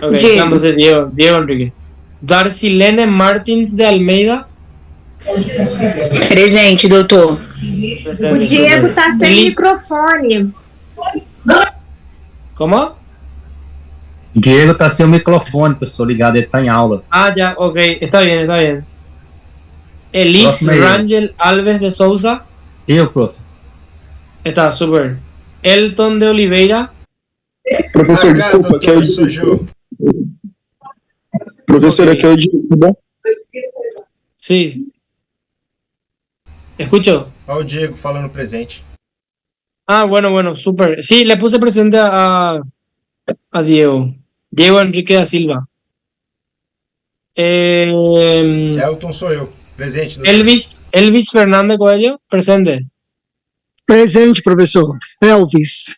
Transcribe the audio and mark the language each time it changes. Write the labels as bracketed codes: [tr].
[es] Ok, estamos de Diego Enrique. Darcilene Martins de Almeida. [pt] Presente, doutor. O Diego tá sem microfone. [es] ¿Cómo? [pt] Diego tá sem o microfone, professor, ligado, ele tá em aula. [es] Ah, ya, ok, está bien, está bien. Elis [pt] Próximo aí. Rangel Alves de Souza. Eu, prof. [es] Está súper. Elton de Oliveira. [pt] Professor, desculpa, aqui é o Professor, aqui é o Diego, tá bom? [es] Sí. Escucho. [pt] Olha o Diego falando presente. [es] Ah, bueno, súper. Sí, le puse presente a Diego. Diego Enrique da Silva. [pt] Elton sou eu. Presente, doutor. Elvis Fernando Coelho, presente. Presente, professor. Elvis.